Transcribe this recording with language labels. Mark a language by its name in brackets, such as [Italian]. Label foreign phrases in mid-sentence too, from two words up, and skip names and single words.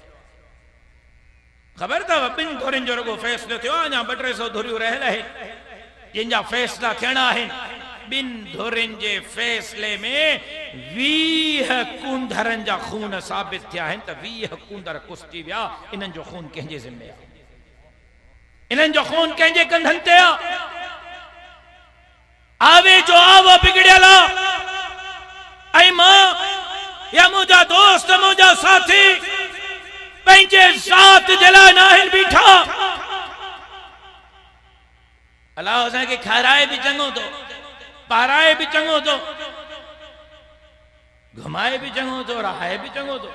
[Sindhi] ख़बर अथव 2 धुरियुनि जो रुगो फ़ैसिलो थियो आहे, अञा 200-300 धुरियूं रहियल आहिनि जिन जा फ़ैसिला थियणा आहिनि। 2 धुरियुनि जे फ़ैसिले में 20 कूंदरनि जा खून साबित थिया आहिनि, त 20 कूंदर कुस्ती विया। इन्हनि जो खून कंहिंजे ज़िम्मे आहे? इन्हनि जो खून कंहिंजे कंधनि ते आहे? आवे जो आवो बिगड़ियल ऐं मां या मुंहिंजा दोस्त, मुंहिंजा साथी पंहिंजे ज़ात जे लाइ न आहिनि बीठा। अलाह असांखे खाराए बि चङो थो, पाराए बि चङो थो, घुमाए बि चङो थो, रहाए बि चङो थो।